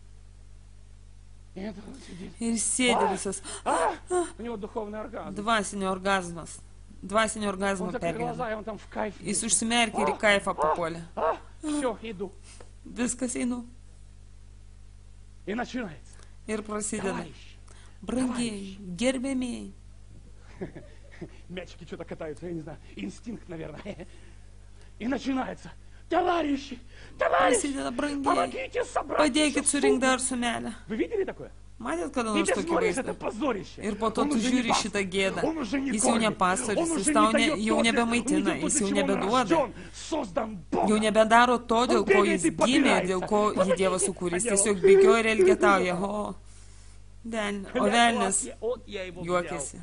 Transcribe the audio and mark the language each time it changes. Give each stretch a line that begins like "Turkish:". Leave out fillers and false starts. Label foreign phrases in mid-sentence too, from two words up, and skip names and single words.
Lithuanian: Ir sėdi visas dvasinio orgazmo pergyvena. Jis užsimerkia ir į kaifą papuolė. Viskas einu. Ir prasideda. Брангей, гербемей.
Russian: Мячики что-то катаются, я не знаю, инстинкт, наверное. И начинается. Товарищи, товарищи, помогите собрать.
Lithuanian: Padėkit surinkti dar sumelę.
Russian: Вы видели такое?
Lithuanian: Matėt kada nors tokį vaizdą? Ir po to tu žiūri šitą gėdą. Jis jau nepastorius, jis tau jau nebemaitina, jis jau nebeduoda. Jau nebedaro to, dėl ko jis gimė, dėl ko jį Dievas sukūrė. Jis tiesiog bėgioja ir elgetauja. O velnias juokėsi.